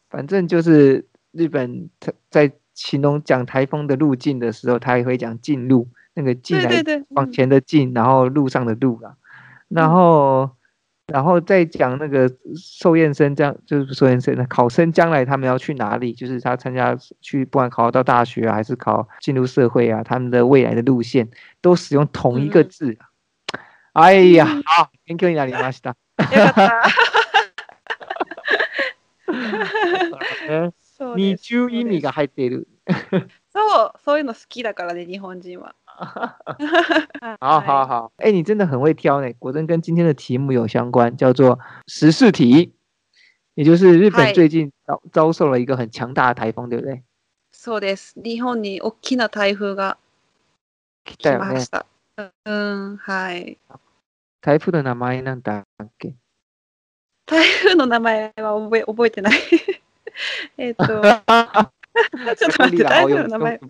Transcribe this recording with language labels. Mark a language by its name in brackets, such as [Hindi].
[Chinese] 反正就是日本在形容讲台风的路径的时候，他也会讲进路，那个进来往前的进，然后路上的路啦，然后再讲那个受验生，这样就是受验生考生将来他们要去哪里，就是他参加去不管考到大学还是进入社会他们的未来的路线都使用同一个字。 [Japanese] 哎呀，好，勉強になりました。よかった。二重意味が入っている。そういうの好きだからね、日本人は。 [Chinese] 好。你真的很会挑呢，果真跟今天的题目有相关，叫做时事题，也就是日本最近遭受了一个很强大的台风，对不对？ [Japanese] そうです。日本に大きな台風が来ました。はい。台風の名前なんだっけ？台風の名前は覚えてない。ちょっと待って、台風の名前。